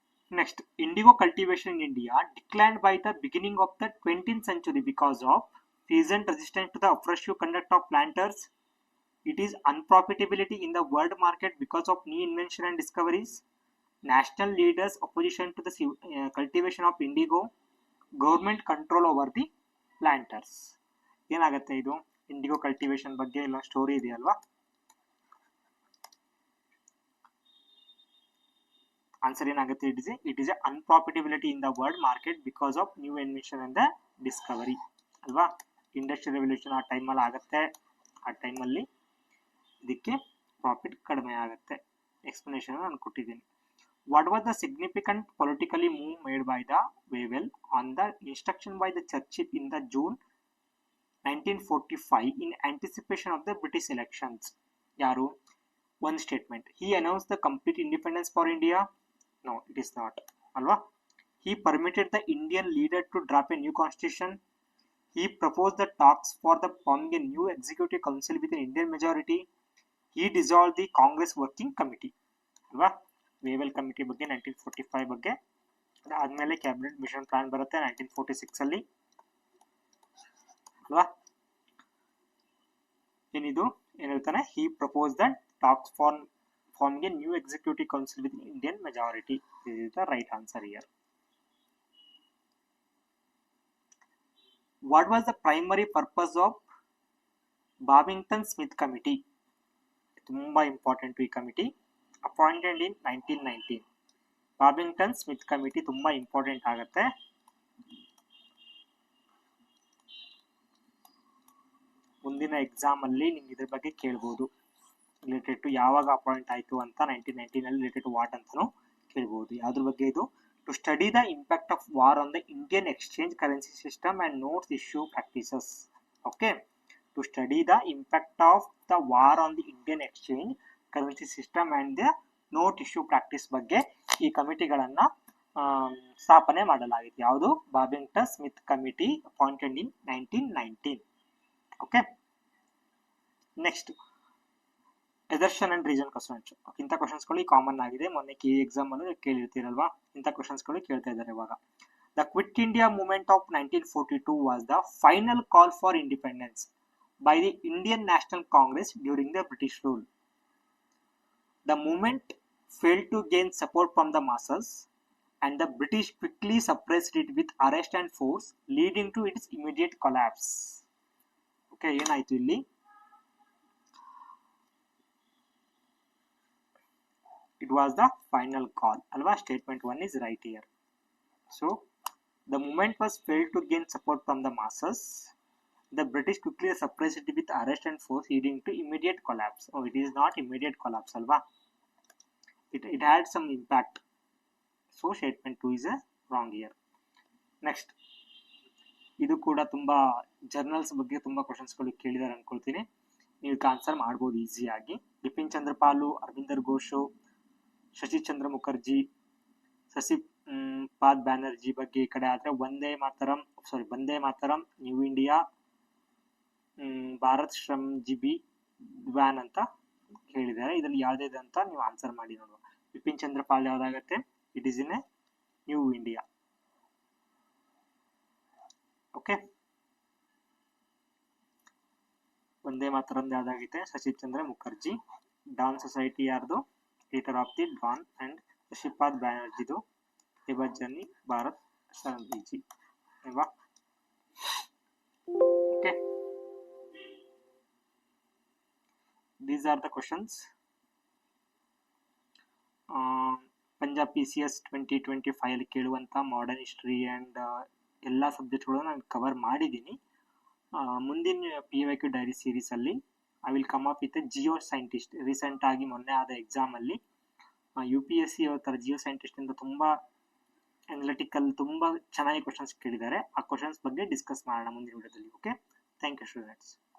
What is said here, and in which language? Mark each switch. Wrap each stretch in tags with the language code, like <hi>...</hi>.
<en>Next, indigo cultivation in India declined by the beginning of the 20th century because of peasant resistance to the oppressive conduct of planters. It is unprofitability in the world market because of new invention and discoveries. National leaders opposition to the cultivation of indigo, government control over the planters.</en> <kn>ಏನಾಗುತ್ತೆ ಇದು IndiGo cultivation ಬಗ್ಗೆ ಎಲ್ಲ story ಇದೆಯಲ್ವಾ. Answer ಏನಾಗುತ್ತೆ,</kn> <en>It is unprofitability in the world market because of new invention and the discovery ಅಲ್ವಾ.</en> <kn>Industrial revolution ಆ ಟೈಮಲ್ಲಿ ಆಗುತ್ತೆ, ಆ ಟೈಮಲ್ಲಿ ಇದಕ್ಕೆ ಪ್ರಾಫಿಟ್ ಕಡಿಮೆ ಆಗುತ್ತೆ. ಎಕ್ಸ್ಪ್ಲನೇಷನ್ ನಾನು ಕೊಟ್ಟಿದ್ದೀನಿ.</kn> <en>What was the significant politically move made by the Wavell on the instruction by the Churchill in the June 1945 in anticipation of the British elections? ಯಾರು? One statement. He announced the complete independence for India. No, it is not. Alva. He permitted the Indian leader to draft a new constitution. He proposed the talks for the forming a new executive council with an Indian majority. He dissolved the Congress working committee.</en> <kn>Alva. Wavell committee ಬಗ್ಗೆ 1945 ಬಗ್ಗೆ. ಅದಾದ್ಮೇಲೆ cabinet mission plan ಬರುತ್ತೆ 1946 ಅಲ್ಲಿ ಅಲ್ವಾ. ಏನಿದು ಏನ್ ಹೇಳ್ತಾನೆ,</kn> <en>he proposed the talks for forming a new executive council with Indian majority. This is the right answer here. What was the primary purpose of Babington-Smith committee?</en> <kn>ತುಂಬಾ ಇಂಪಾರ್ಟೆಂಟ್ ಈ committee. Appointed ಇನ್ 1919. ಬಾಬಿಂಗ್ಟನ್-ಸ್ಮಿತ್ committee ತುಂಬಾ important ಆಗುತ್ತೆ. ಮುಂದಿನ exam ಅಲ್ಲಿ ನಿಮ್ಗೆ ಇದ್ರ ಬಗ್ಗೆ ಕೇಳ್ಬೋದು. ರಿಲೇಟೆಡ್ ಟು ಯಾವಾಗ ಅಪಾಯಿಂಟ್ ಆಯ್ತು ಅಂತ 1919 ಅಲ್ಲಿ ರಿಲೇಟೆಡ್ ಟು ವಾಟ್ ಅಂತಾನು ಕೇಳ್ಬೋದು. ಯಾವ್ದ್ರ ಬಗ್ಗೆ ಇದು?</kn> <en>To study the impact of war on the Indian exchange currency system and notes issue practices. Okay, to study the impact of the war on the Indian exchange currency system and the note issue practice</en> <kn>ಬಗ್ಗೆ ಈ ಕಮಿಟಿಗಳನ್ನ ಸ್ಥಾಪನೆ ಮಾಡಲಾಗಿದೆ. ಯಾವುದು?</kn> <en>Babington Smith committee appointed in 1919. Okay, next assertion and reason questions.</en> <kn>ಇಂಥ ಕ್ವಶನ್ಸ್ಗಳು common ಆಗಿದೆ, ಮೊನ್ನೆ K exam ಅಲ್ಲೂ ಕೇಳಿರ್ತೀರಲ್ವಾ. ಇಂಥ ಕ್ವಶನ್ಸ್ಗಳು ಕೇಳ್ತಾ ಇದ್ದಾರೆ ಇವಾಗ.</kn> <en>The quit India movement of 1942 was the final call for independence by the Indian national congress during the British rule. The movement failed to gain support from the masses and the British quickly suppressed it with arrest and force, leading to its immediate collapse.</en> <kn>Okay, ಏನಾಯ್ತು ಇಲ್ಲಿ?</kn> <en>It was the final call. Alva, statement 1 is right here. So, the movement was failed to gain support from the masses. The British quickly suppressed it with arrest and force, leading to immediate collapse. Oh, it is not immediate collapse, alva. It had some impact. So statement 2 is a wrong here.</en> <kn>Next, ಇದು ಕೂಡ ತುಂಬಾ journals ಬಗ್ಗೆ ತುಂಬಾ questions ಗಳು ಕೇಳಿದಾರೆ ಅನ್ಕೊಳ್ತೀನಿ. ನೀವು answer ಮಾಡಬಹುದು ಈಸಿಯಾಗಿ. ಬಿಪಿನ್ ಚಂದ್ರ ಪಾಲು, ಅರವಿಂದರ್ ಘೋಷ್, ಶಶಿ ಚಂದ್ರ ಮುಖರ್ಜಿ, ಶಶಿ ಪಾದ್ ಬ್ಯಾನರ್ಜಿ ಬಗ್ಗೆ ಈ ಕಡೆ ಆದ್ರೆ ವಂದೇ ಮಾತರಂ, ನ್ಯೂ ಇಂಡಿಯಾ, ಭಾರತ್ ಶ್ರಮ್ಜೀವಿ ದಿವಾನ್ ಅಂತ ಹೇಳಿದ್ದಾರೆ. ಇದರಲ್ಲಿ ಯಾವ್ದಿದೆ ಅಂತ ನೀವು ಆನ್ಸರ್ ಮಾಡಿ ನೋಡುವ.</kn> <en>Bipin Chandra Pal</en> <kn>ಯಾವ್ದಾಗತ್ತೆ?</kn> <en>It is in a new India.</en> <kn>Okay, Vande Mataram ಯಾವ್ದಾಗೈತೆ? Shashi Chandra Mukherjee. Don society ಯಾರ್ದು?</kn> <en>Leader of the dawn and Shashipad ಬ್ಯಾನರ್ಜಿದು labour journal Bharat Shramjeevi ಅಲ್ವಾ. Okay, these are the questions.</en> <kn>Punjab PCS 2025 ಅಲ್ಲಿ ಕೇಳುವಂತ ಮಾಡರ್ನ್ ಹಿಸ್ಟ್ರಿ ಅಂಡ್ ಎಲ್ಲ ಸಬ್ಜೆಕ್ಟ್ಗಳು ನಾನು ಕವರ್ ಮಾಡಿದ್ದೀನಿ.</kn> <en>ಮುಂದಿನ PYQ diary series ಅಲ್ಲಿ I will come up with geoscientist.</en> <kn>Recent ಆಗಿ ಮೊನ್ನೆ ಆದ ಎಕ್ಸಾಮ್ ಅಲ್ಲಿ UPSC ತರ ಜಿಯೋ ಸೈಂಟಿಸ್ಟ್ ಇಂದ ತುಂಬಾ ಅನಲಿಟಿಕಲ್ ತುಂಬಾ ಚೆನ್ನಾಗಿ ಕ್ವಶನ್ಸ್ ಕೇಳಿದ್ದಾರೆ. ಆ ಕ್ವಶನ್ಸ್ ಬಗ್ಗೆ ಡಿಸ್ಕಸ್ ಮಾಡೋಣ ಮುಂದಿನ ವಿಡಿಯೋದಲ್ಲಿ.</kn> <en>Okay, thank you students.</en>